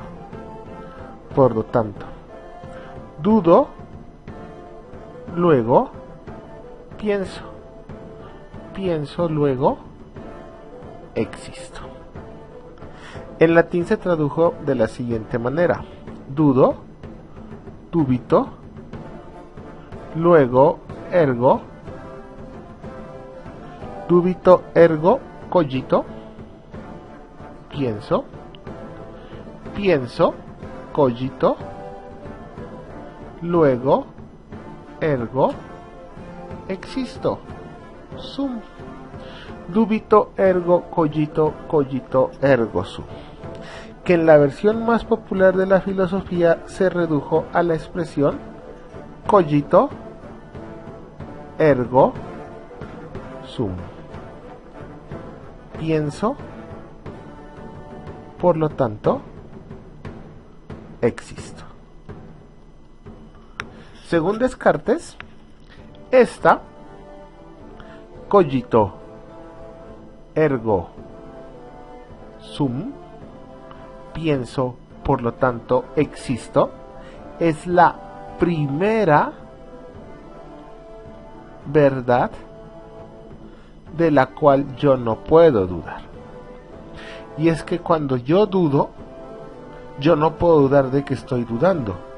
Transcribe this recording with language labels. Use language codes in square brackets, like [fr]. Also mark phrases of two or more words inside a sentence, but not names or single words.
[es] Por lo tanto, dudo, luego pienso. Pienso, luego existo. En latín se tradujo de la siguiente manera: dudo, dubito, luego ergo, [la] dubito ergo cogito, [es] pienso, pienso, cogito, luego ergo existo. [la] Sum. dubito ergo cogito, cogito ergo sum, [es] que en la versión más popular de la filosofía se redujo a la expresión [la] cogito ergo sum. [es] Pienso, por lo tanto, existo. Según Descartes, esta [la] cogito ergo sum, [es] pienso, por lo tanto existo, es la primera verdad de la cual yo no puedo dudar. Y es que cuando yo dudo, yo no puedo dudar de que estoy dudando.